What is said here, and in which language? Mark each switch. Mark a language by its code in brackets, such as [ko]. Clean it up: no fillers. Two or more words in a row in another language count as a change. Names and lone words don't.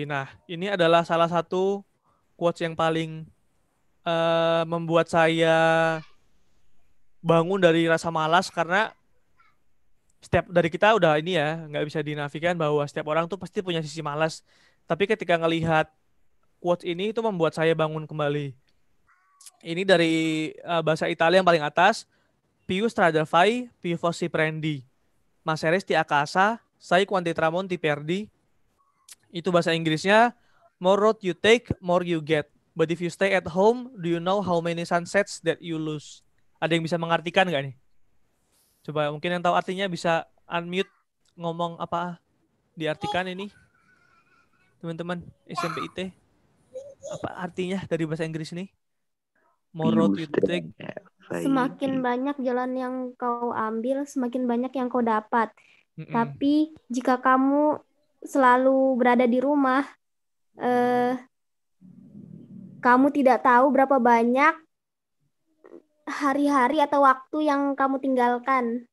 [id] Nah, ini adalah salah satu quotes yang paling membuat saya bangun dari rasa malas, karena setiap dari kita udah ini ya, nggak bisa dinafikan bahwa setiap orang tuh pasti punya sisi malas. Tapi ketika ngelihat quotes ini itu membuat saya bangun kembali. Ini dari bahasa Italia yang paling atas. [it] Più strada fai, più fossi prendi. Ma se resti a casa, sai quanti tramonti perdi. [id] Itu bahasa Inggrisnya, [en] more road you take, more you get. But if you stay at home, do you know how many sunsets that you lose? [id] Ada yang bisa mengartikan nggak nih? Coba mungkin yang tahu artinya bisa unmute, ngomong apa diartikan ini. Teman-teman SMP IT. Apa artinya dari bahasa Inggris ini? [en] More road you take. [id] Semakin banyak jalan yang kau ambil, semakin banyak yang kau dapat. Tapi jika kamu selalu berada di rumah, kamu tidak tahu berapa banyak hari-hari atau waktu yang kamu tinggalkan.